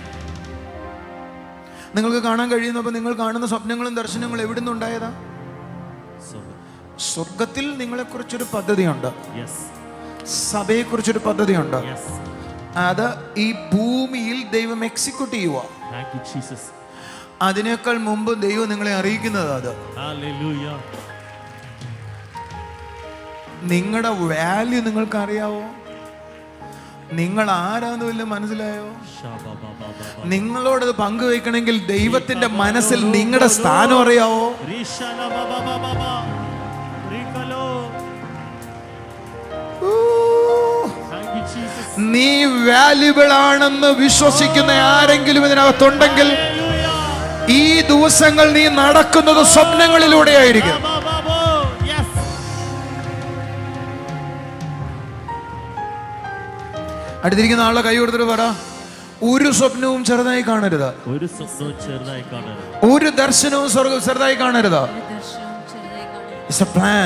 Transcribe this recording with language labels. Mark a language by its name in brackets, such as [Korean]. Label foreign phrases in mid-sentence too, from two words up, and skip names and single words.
[Malayalam] നിങ്ങൾക്ക് കാണാൻ കഴിയുന്നപ്പോൾ നിങ്ങൾ കാണുന്ന സ്വപ്നങ്ങളും ദർശനങ്ങളും എവിടെ നിന്നുണ്ടായതാ? So, സ്വർഗത്തിൽ നിങ്ങളെക്കുറിച്ചൊരു പദ്ധതിയുണ്ട്, yes. സഭയെക്കുറിച്ചൊരു പദ്ധതിയുണ്ട്. Yes. അത് ഈ ഭൂമിയിൽ ദൈവം എക്സിക്യൂട്ട് ചെയ്യുക. [English] Thank you, Jesus. [Malayalam] അതിനേക്കാൾ മുമ്പ് ദൈവം നിങ്ങളെ അറിയിക്കുന്നത് അത്. Hallelujah. നിങ്ങളുടെ വാല്യൂ നിങ്ങൾക്ക് അറിയാവോ? നിങ്ങൾ ആരാന്ന് വല്ലതും മനസ്സിലായോ? Shabba-ba-ba-ba-ba. നിങ്ങളോടത് പങ്കുവെക്കണമെങ്കിൽ ദൈവത്തിന്റെ മനസ്സിൽ നിങ്ങളുടെ സ്ഥാനം അറിയാവോ? Rishala-ba-ba-ba-ba-ba. Rikalo. [English] Thank you, Jesus. [Malayalam] നീ വാല്യുബിൾ ആണെന്ന് വിശ്വസിക്കുന്ന ആരെങ്കിലും ഇതിനകത്തുണ്ടെങ്കിൽ Hallelujah. ഈ ദിവസങ്ങൾ നീ നടക്കുന്നത് സ്വപ്നങ്ങളിലൂടെ ആയിരിക്കും. Ba-ba-ba-bo. Yes. അടുത്തിരിക്കുന്ന ആളെ കൈ കൊടുത്തിട്ട് പറ, ഒരു സ്വപ്നവും ചെറുതായി കാണരുത്, ഒരു സ്വപ്നവും ചെറുതായി കാണരുത്. ഒരു ദർശനവും ചെറുതായി കാണരുത്. [English] it's a plan.